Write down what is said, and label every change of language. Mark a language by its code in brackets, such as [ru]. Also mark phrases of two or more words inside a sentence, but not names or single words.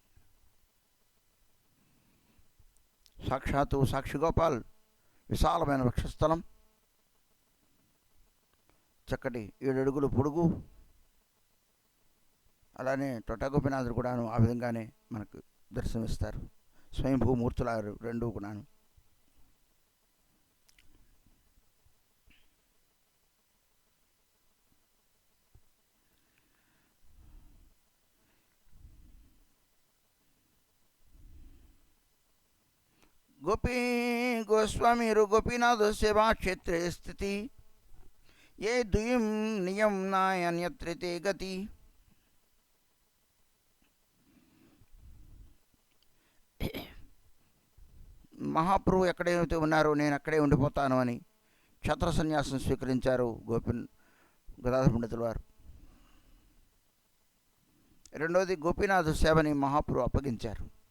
[te] సాక్షాత్తు సాక్షిగోపాల్ విశాలమైన వక్షస్థలం, చక్కటి 7 అడుగులు పొడుగు. అలానే తొట్ట గోపీనాథుడు కూడాను ఆ విధంగానే మనకు దర్శనమిస్తారు. స్వయంభూమూర్తులారు రెండూ కూడాను. [sa] गोपी गोस्वामीरु गोपीनाथ सेवा क्षेत्रे स्थिति ये द्वयं नियम नान्यत्र ते गति. [te] మహాప్రభు ఎక్కడైతే ఉన్నారో నేను అక్కడే ఉండిపోతాను అని క్షత్ర సన్యాసం స్వీకరించారు గదాధర పండితుల వారు. రెండవది గోపీనాథ సేవని మహాప్రభు అప్పగించారు.